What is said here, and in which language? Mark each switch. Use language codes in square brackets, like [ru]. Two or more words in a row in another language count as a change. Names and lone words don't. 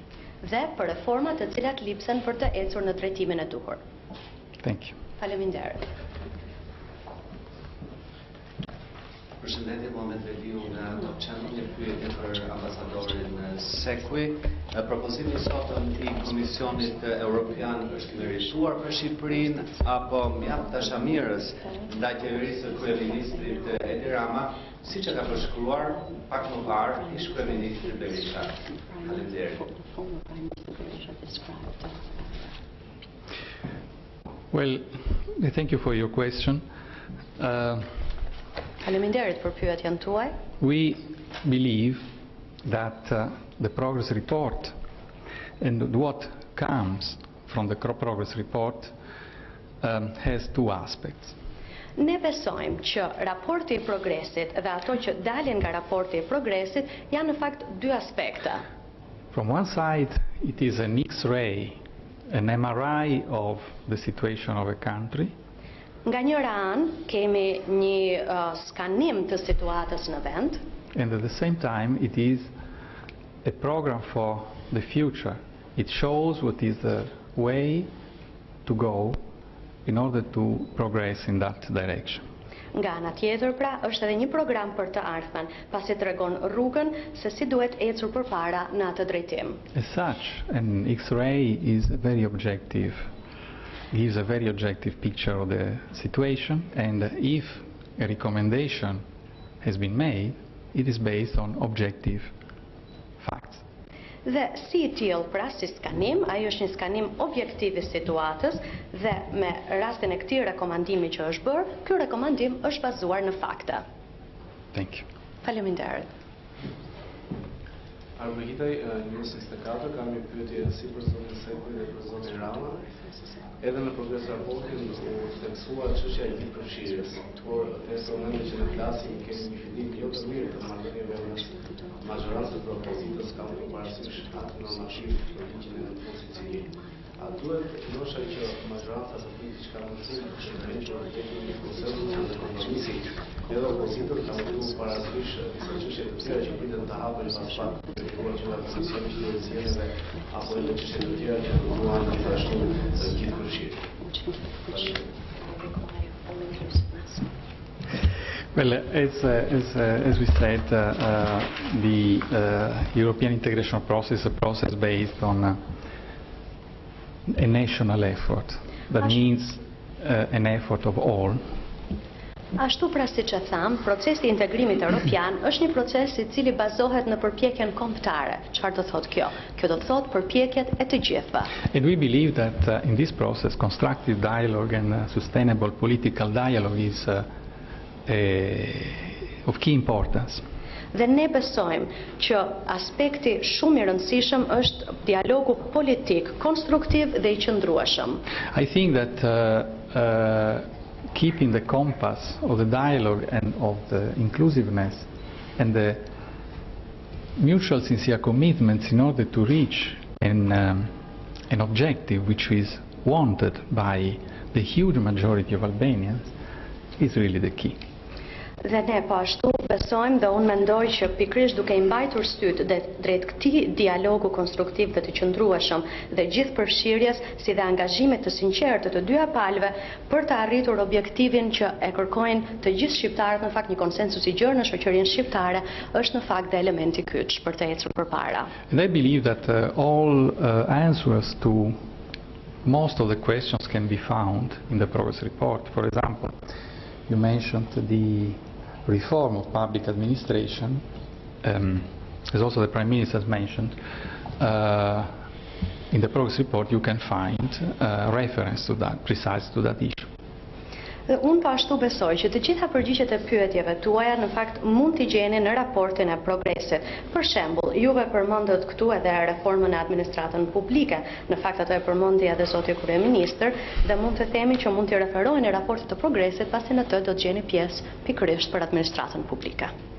[sq] Dhe për reformat të cilat lipsen për të ecur në drejtimin e duhur. [en] Thank you. [sq] Faleminderit. Përshëndetje, Muhamet Veliu nga Top Channel, një pyetje për ambasadorin Sekui. Propozimi I sotëm I Komisionit Evropian është merituar për Shqipërinë apo mjaft dashamirës ndaj qeverisë së kryeministrit Edi Rama, siç e ka përshkruar pak më parë ish kryeministri Berisha. Faleminderit. [en] Well, thank you for your question. [sq] Faleminderit për pyetjen tuaj. [en] We believe that the progress report and what comes from the progress report has two aspects. [sq] Ne besojmë që raporti I progresit dhe ato që dalin nga raporti I progresit janë në fakt dy aspekte. [en] From one side, it is an X-ray, an MRI of the situation of a country. [sq] Nga njëra anë kemi një skanim të situatës në vend. [en] And at the same time, it is a program for the future. It shows what is the way to go in order to progress in that direction. [sq] Nga ana tjetër pra është edhe një program për të ardhmen, pasi tregon rrugën se si duhet ecur përpara në atë drejtim. [en] As such, an X-ray is very objective, gives a very objective picture of the situation, and if a recommendation has been made, it is based on objective facts. [sq] Dhe si I tillë pra si skanim, ajo është një skanim objektiv I situatës dhe me rastin e këtij rekomandimi që është bërë, ky rekomandim është bazuar në fakte. [en] Thank you. [sq] Faleminderit. Armihitaj, 24, kam një pyetje si për zonin Sekui dhe për zonin Rama. Edhe në progres raportin u theksuar çështja e gjithëpërfshirjes, por në momentin që ne flasim kemi një fillim jo të mirë të marrëdhënieve mes majorancës dhe opozitës, kam parasysh atë normativ për ligjin e vendosjes civil. A duhet ndoshta që majoranca të bëjë diçka më shumë për shërbim të një konsensus dhe kompromisi, edhe opozitët kanë duhet parasysh disa çështje të tjera që pritet të hapen pas pak të filluar që nga Komisioni i Qeverisjeve apo edhe çështje të tjera që duan gjithashtu të gjithëpërfshirë. [en] Well, as we said, the European integration process is a process based on a national effort. that means an effort of all. [sq] Ashtu pra siç e tham, procesi i integrimit evropian është një proces i cili bazohet në përpjekjen kombëtare. Çfarë do thotë kjo? Kjo do thotë përpjekjet e të gjithëve. [en] And we believe that in this process constructive dialogue and sustainable political dialogue is of key importance. [sq] Dhe ne besojmë që aspekti shumë i rëndësishëm është dialogu politik, konstruktiv dhe i qëndrueshëm. [en] I think that keeping the compass of the dialogue and of the inclusiveness and the mutual sincere commitments in order to reach an objective which is wanted by the huge majority of Albanians is really the key. [sq] Dhe ne po ashtu besojmë dhe unë mendoj që pikërisht duke i mbajtur syt drejt këtij dialogu konstruktiv dhe të qëndrueshëm dhe gjithëpërfshirjes si dhe angazhimit të sinqertë të dyja palëve për të arritur objektivin që e kërkojnë të gjithë shqiptarët, në fakt një konsensus i gjerë në shoqërinë shqiptare, është në fakt dhe elementi kyç për të ecur përpara. [en] And I believe that all answers to most of the questions can be found in the progress report. For example, you mentioned the reform of public administration, as also the Prime Minister has mentioned. In the progress report you can find reference to that, precise to that issue. [sq] Dhe unë po ashtu besoj që të gjitha përgjigjet e pyetjeve tuaja në fakt mund t'i gjeni në raportin e progresit. Për shembull, juve përmendët këtu edhe reformën e administratën publike. Në fakt ato e përmendi edhe zoti kryeministër dhe mund të themi që mund t'i referohen në raportit të progresit, pasi në të do të gjeni pjesë pikërisht për administratën publike.